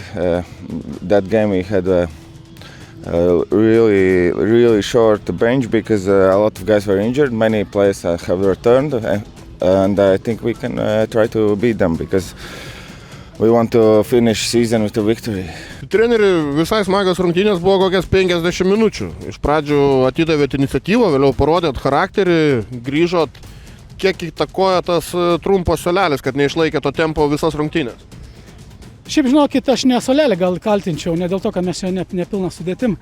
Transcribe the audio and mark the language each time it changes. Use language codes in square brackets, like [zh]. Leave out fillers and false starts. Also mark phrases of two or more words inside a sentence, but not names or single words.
[en] That game we had a really short bench because a lot of guys were injured. Many players have returned, and I think we can try to beat them because we want to finish season with a victory. [lt] Treneri, visai smagios rungtynės buvo kokias 50 minučių. Iš pradžių atidavėt iniciatyvą, vėliau parodėt charakterį, grįžot. Kiek įtakoja tas trumpas suolelis, kad neišlaikė to tempo visas rungtynės? Šiaip žinokit, aš ne suolelį gal kaltinčiau, ne dėl to, kad mes jo nepilna sudėtim.